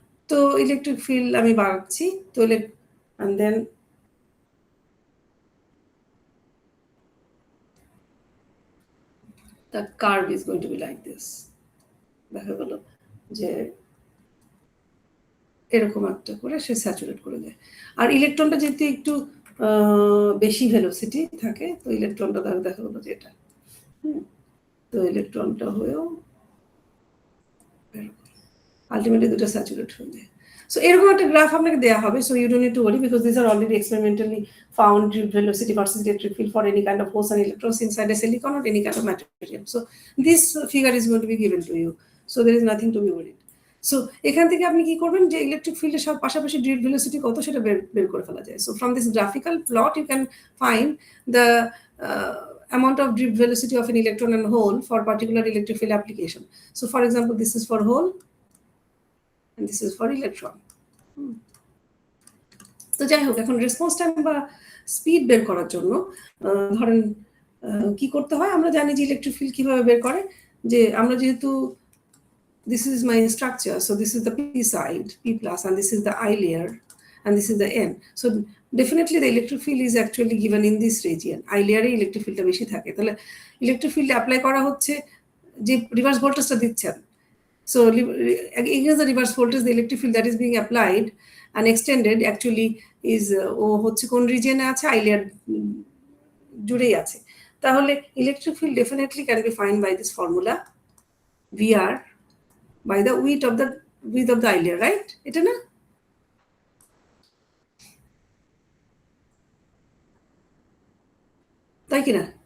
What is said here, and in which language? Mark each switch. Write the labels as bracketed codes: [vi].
[bn] তো electric field আমি বাড়াচ্ছি, তো [en] and then the curve is going to be like this, [bn] দেখা গেল যে এরকম একটা করে সে স্যাচুরেট করে দেয়। আর ইলেকট্রনটা যেহেতু একটু বেশি ভেলোসিটি থাকে, তো ইলেকট্রনটা দেখা গেলো যে এটা, তো ইলেকট্রনটা হয়েও আলটিমেটলি দুটো স্যাচুরেট হয়ে যায়। সো এরকম একটা গ্রাফ আপনাকে দেওয়া হবে, [en] So you don't need to worry because this are already experimentally found drift velocity versus electric field for any kind of holes and electrons inside a silicon or any kind of material. So this figure is going to be given to you, so there is nothing to be worried. [bn] So এখান থেকে আপনি কি করবেন, যে electric ফিল্ডের সব পাশাপাশি drift velocity কত সেটা বের করে ফেলা যায়। [en] So from this graphical plot you can find the amount of drift velocity of an electron and hole for particular electric field application. So for example, this is for hole and this is for electron. [bn] তো যাই হোক, এখন response time বা speed বের করার জন্য ধরেন কি করতে হয়, আমরা জানি যে ইলেকট্রিক ফিল্ড কিভাবে বের করে, যে আমরা যেহেতু [en] this is my structure, so this is the p side, p plus, and this is the I layer and this is the n. So definitely the electric field is actually given in this region. [bn] I layer A electric ফিল্ডটা বেশি থাকে, তাহলে electric field apply করা হচ্ছে যে reverse ভোল্টেজটা দিচ্ছেন। [en] So against the reverse voltage, the electric field that is being applied and extended actually is [bn] ও হচ্ছে কোন রিজিয়নে আছে, আই লেয়ার জুড়েই আছে। [en] তাহলে electric field definitely can be find by this formula VR by the width of the I layer, right? [bn] এটা না, তাই কি না